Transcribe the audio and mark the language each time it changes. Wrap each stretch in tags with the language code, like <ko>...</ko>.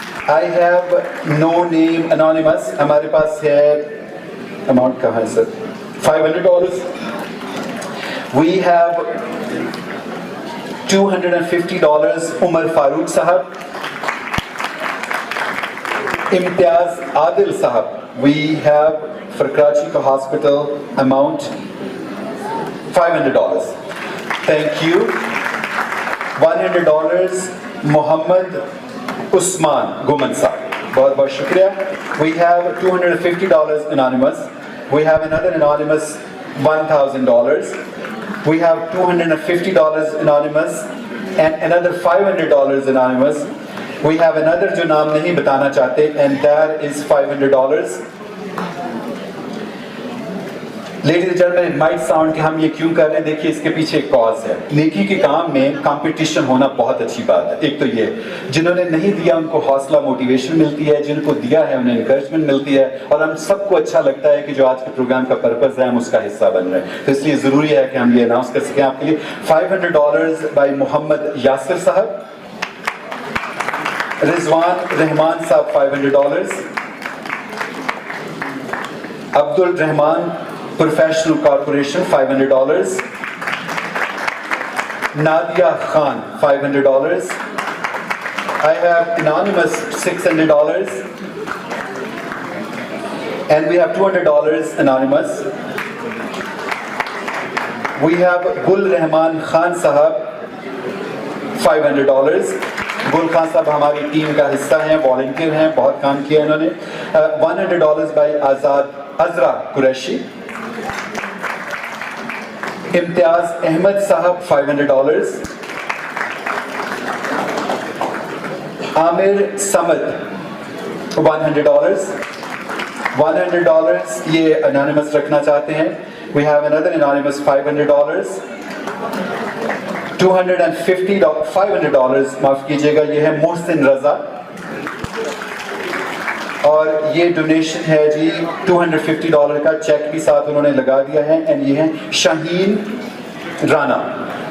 <en>I have no name anonymous.</en> <hi>हमारे पास है amount कहाँ है sir?</hi> <en>$500. We have $250 Umar Farooq Sahab.</en> <hi>इम्तियाज आदिल साहब.</hi> <en>We have for Karachi Hospital amount $500. Thank you. $100 Mohammad Usman Guman Sahab,</en> <hi>बहुत शुक्रिया.</hi> <en>We have $250 anonymous. We have another anonymous $1,000. We have $250 anonymous and another $500 anonymous. We have another</en> <hi>जो नाम नहीं बताना चाहते,</hi> <en>and that is $500. Ladies and gentlemen, it might sound</en> <hi>कि हम ये क्यों कर रहे हैं, देखिए इसके पीछे एक कॉज है. नेकी के काम में कंपटीशन होना बहुत अच्छी बात है. एक तो ये, जिन्होंने नहीं दिया उनको हौसला, मोटिवेशन मिलती है, जिनको दिया है उन्हें इंकरेजमेंट मिलती है, और हम सबको अच्छा लगता है कि जो आज के प्रोग्राम का पर्पस है हम उसका हिस्सा बन रहे हैं. तो इसलिए ज़रूरी है कि हम ये अनाउंस कर सकें आपके लिए.</hi> <en>$500 by Mohammad Yasir Sahab. Rizwan Rahman Sahab $500. Abdul Rahman Professional Corporation $500. Nadia Khan $500. I have anonymous $600. And we have $200 anonymous. We have Gul Rahman Khan Sahab $500.</en> <hi>गुल खान साहब हमारी टीम का हिस्सा हैं, वॉलंटियर हैं, बहुत काम किया इन्होंने.</hi> <en>$100 by Azad Azra Qureshi. Imtiaz Ahmed Sahab $500. Aamir Samad $100. $100</en> <hi>ये anonymous रखना चाहते हैं.</hi> <en>We have another anonymous $500.</en> <hi>$500 माफ़ कीजिएगा, ये है मोहसिन रज़ा, और ये डोनेशन है जी $250 का, चेक भी साथ उन्होंने लगा दिया है। एंड ये है शाहीन राना।</hi>